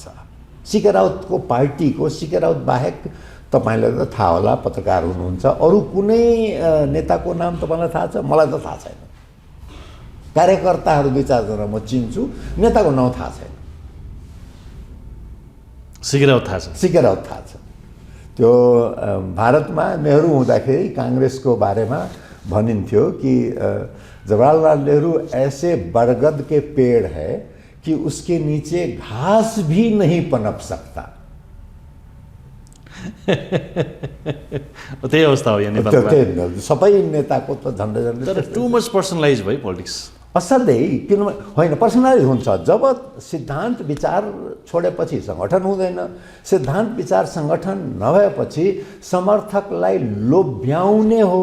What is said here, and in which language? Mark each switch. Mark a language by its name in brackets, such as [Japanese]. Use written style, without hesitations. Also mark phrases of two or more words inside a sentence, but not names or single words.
[Nepali] सीके राउतको पार्टीको, सीके राउत बाहेक तपाईँलाई त थाहा होला, पत्रकार हुनुहुन्छ, अरू कुनै नेताको नाम तपाईँलाई थाहा छ? मलाई त थाहा छैन। कार्यकर्ताहरू 2-4 जना म चिन्छु, नेताको नाउँ थाहा छैन। सीके राउत थाहा छ? सीके राउत थाहा छ। त्यो भारतमा नेहरू हुँदाखेरि काङ्ग्रेसको बारेमा भनिन्थ्यो कि [Hindi] जवाहरलाल नेहरू ऐसे बरगद के पेड़ है कि उसके नीचे घास भी नहीं पनप सकता। [Nepali] त्यही अवस्था हो यहाँ नेपालमा। सबै नेताको त झन्डै झन्डै तर [English] too much [Nepali] पर्सनलाइज भयो पोलिटिक्स। असाध्यै, किनभने होइन, पर्सनलाइज हुन्छ जब सिद्धान्त विचार छोडेपछि सङ्गठन हुँदैन। सिद्धान्त विचार सङ्गठन नभएपछि समर्थकलाई लोभ्याउने हो।